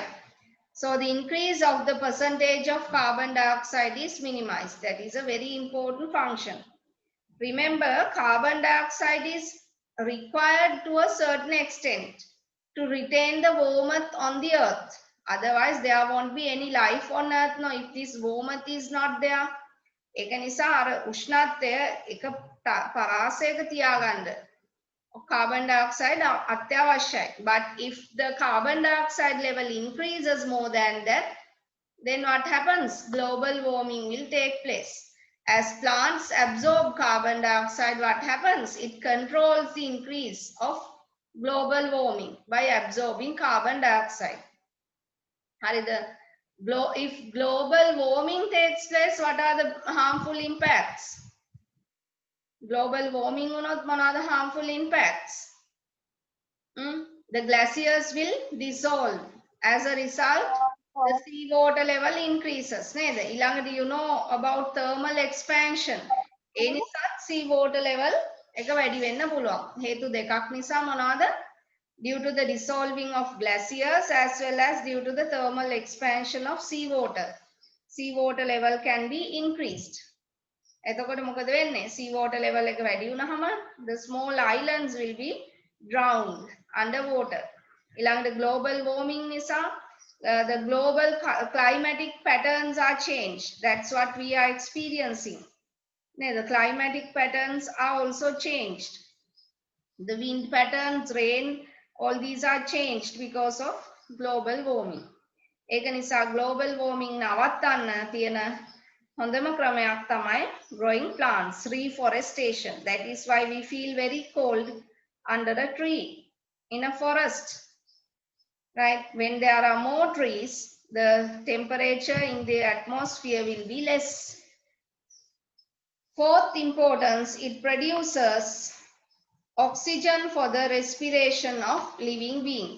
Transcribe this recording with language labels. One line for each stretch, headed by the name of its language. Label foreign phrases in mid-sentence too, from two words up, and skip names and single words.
English: So the increase of the percentage of carbon dioxide is minimized. That is a very important function. Remember, carbon dioxide is required to a certain extent to retain the warmth on the earth. Otherwise, there won't be any life on earth. No, if this warmth is not there,
Sinhala: ඒක නිසා අර උෂ්ණත්වය එක පරාසයක තියාගන්න
English: carbon dioxide
Sinhala: අත්‍යවශ්‍යයි.
English: But if the carbon dioxide level increases more than that, then what happens? Global warming will take place. As plants absorb carbon dioxide, what happens? It controls the increase of global warming by absorbing carbon dioxide. If global warming takes place, what are the harmful impacts? Global warming
Sinhala: වුණොත් මොනවාද
English: harmful impacts? The glaciers will dissolve. As a result, the sea water level increases.
Sinhala: නේද? ඊළඟට
English: you know about thermal expansion.
Sinhala: ඒ නිසා
English: sea water level
Sinhala: එක වැඩි වෙන්න පුළුවන්. හේතු දෙකක් නිසා මොනවාද?
English: Due to the dissolving of glaciers as well as due to the thermal expansion of seawater. Seawater level can be increased.
Sinhala: එතකොට මොකද වෙන්නේ?
English: Seawater level
Sinhala: එක වැඩි වුණාම
English: the small islands will be drowned underwater. ඊළඟට global warming නිසා the global climatic patterns are changed. That's what we are experiencing. The climatic patterns are also changed. The wind patterns, rain, all these are changed because of global warming.
Sinhala: ඒක නිසා
English: global warming
Sinhala: නවත්තන්න තියෙන හොඳම ක්‍රමයක් තමයි
English: growing plants, reforestation. That is why we feel very cold under a tree in a forest. Right? When there are more trees, the temperature in the atmosphere will be less. Fourth importance, it produces oxygen for the respiration of living beings.